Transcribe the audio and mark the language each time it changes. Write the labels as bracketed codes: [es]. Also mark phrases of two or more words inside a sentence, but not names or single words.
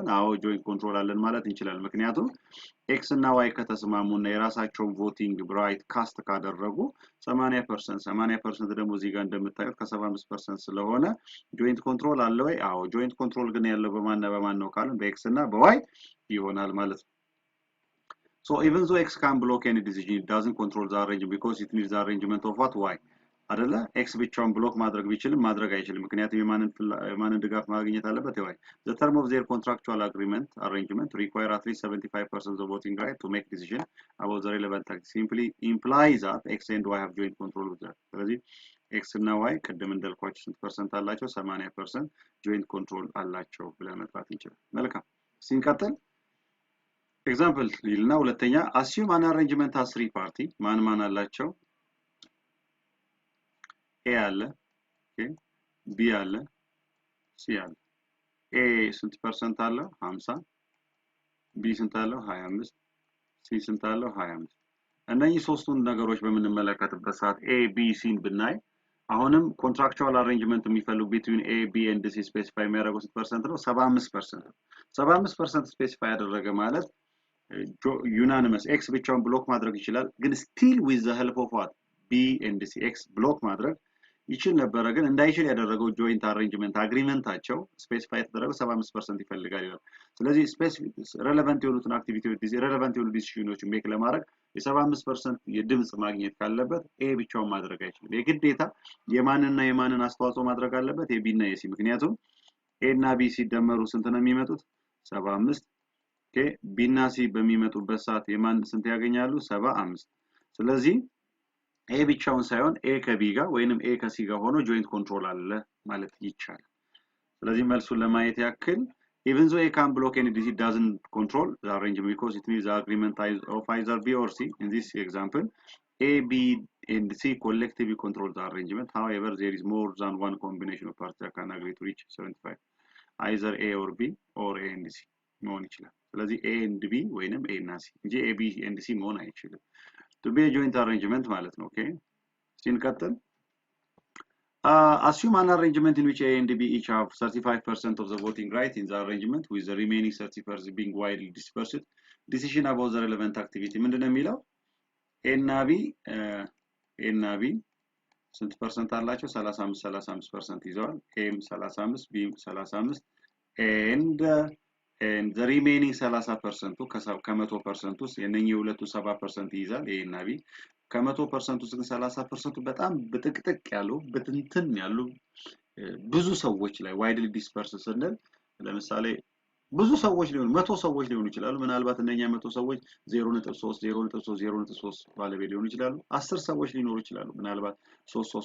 [am] አዎ [en] joint control [am] አለን ማለት እንችላለን። ምክንያቱም x እና y ከተስማሙና የራሳቸውን [en] voting right cast [am] ካደረጉ 80% ደግሞ እዚህ ጋር እንደምታዩት ከ75% ስለሆነ [en] joint control [am] አለ ወይ? [en] አዎ joint control [am] ግን ያለው በማን ነው ካልን በx እና በy ይሆናል ማለት ነው። [en] So even though x can block any decision, it doesn't control the arrangement because it needs the arrangement of what? Y. [am] አይደለ x ብቻውን ብሎክ ማድረግ ቢችልም ማድረግ አይችልም ምክንያቱም የማንን ድጋፍ ማግኘት አለበት ይዋይ [en] the term of their contractual arrangement require at least 75% of the voting right to make decision about the relevant act simply implies that x and y have joint control with that [am] ስለዚህ x እና y ቀደም እንዳልኳችሁ ስንት ፐርሰንት አላቸው [en] 80% joint control [am] አላቸው ብለን መጥራት እንችላለን መልካም ሲንቀጥል [en] example [am] ይልና ሁለተኛ [en] assume an arrangement has three party [am] ማን አላቸው A አለ ኦኬ B አለ C አለ A ስንት ፐርሰንት አለው 50 B ስንት አለው 25 C ስንት አለው 25 እነዚህ ሶስቱን ነገሮች በምንመለከትበት ሰዓት A B C ን ብናይ አሁንም [en] contractual arrangement [am] የሚፈልጉ [en] between A B and C [am] ስፔሲፋይ የሚያደርጉት ስንት ፐርሰንት ነው 75% 75% ስፔሲፋይ ያደረገ ማለት unanimous X ብቻውን ብሎክ ማድረግ ይችላል ግን [en] still with the help of what B and C [am] X ብሎክ ማድረግ ይችል ነበር ግን እንዳይችል ያደረገው [en] joint arrangement [am] አግሪመንታቸው ስፔሲፋይ ተደረገው 75% ይፈልጋል ይላል ስለዚህ [en] specific relevant [am] የሆኑትን አክቲቪቲዎች ሬሌቫንት የሆኑ ዲሲዥኖችን ሜክ ለማድረግ የ75% የድምጽ ማግኘት ካለበት ኤ ብቻውን ማድረግ አይችልም የግዴታ የማንን አስተዋጽኦ ማድረግ አለበት የቢ እና የሲ ምክንያቱም ኤ እና ቢ ሲደመሩ ስንት ነው የሚመጡት 75 ኦኬ ቢ እና ሲ በሚመጡበት ሰዓት የማን ስንት ያገኛሉ 75 ስለዚህ A ብቻውን ሳይሆን A ከB ጋር ወይንም A ከC ጋር ሆኖ [en] joint control [am] አለ ማለት ይቻላል ስለዚህ መልሱን ለማየት ያክል [en] even though A can block any decision doesn't control the arrangement because it needs the agreement of either B or C in this example A B and C collectively control the arrangement however there is more than one combination of parties that can agree to reach 75 either A or B or A and C [am] መሆን ይችላል ስለዚህ [en] A and B ወይንም A [am] እና C እንጂ [en] A B and C [am] መሆን አይችልም [en] to be a joint arrangement [am] ማለት ነው [en] okay ሲንቀጥል assume an arrangement in which A and B each have 35% of the voting right in the arrangement with the remaining 30% being widely dispersed decision about the relevant activity [am] ምንድነው የሚለው A እና B ስንት ፐርሰንት አላቸው 35% ይዘዋል A 35 B 35 [en] and the remaining 30% [am] ከ100% ውስጥ የነኚህ ሁለቱ 70% ይይዛል A እና B ከ100% ውስጥ ግን 30% በጣም በጥቅጥቅ ያሉ በትንትን ያሉ ብዙ ሰዎች ላይ [en] widely dispersed [am] ስንል ለምሳሌ ብዙ ሰዎች ሊሆኑ 100 ሰዎች ሊሆኑ ይችላሉ ምናልባት እነኛ 100 ሰዎች 0.3 0.3 ባለቤት ሊሆኑ ይችላሉ 10 ሰዎች ሊኖሩ ይችላሉ ምናልባት 3